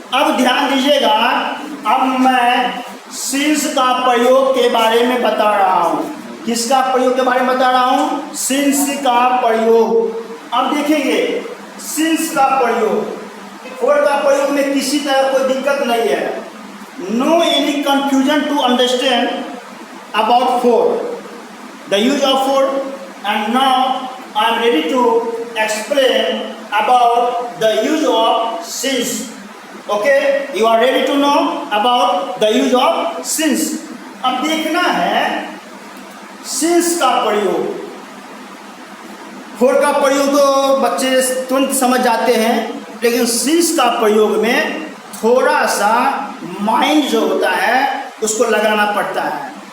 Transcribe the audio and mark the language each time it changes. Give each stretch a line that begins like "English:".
Hindi: अब ध्यान दीजिएगा, अब मैं सिंस का प्रयोग के बारे में बता रहा हूँ। किसका प्रयोग के बारे में बता रहा हूँ? सिंस का प्रयोग। अब देखेंगे सिंस का प्रयोग, फोर का प्रयोग में किसी तरह कोई दिक्कत नहीं है।
English: No any confusion to understand about four, the use of four, and now I am ready to explain about the use of since. Okay, you are ready to know about the use of since.
Hindi: अब देखना है since का प्रयोग। Four का प्रयोग तो बच्चे तुरंत समझ जाते हैं, लेकिन since का प्रयोग में थोड़ा सा माइंड जो होता है उसको लगाना पड़ता है।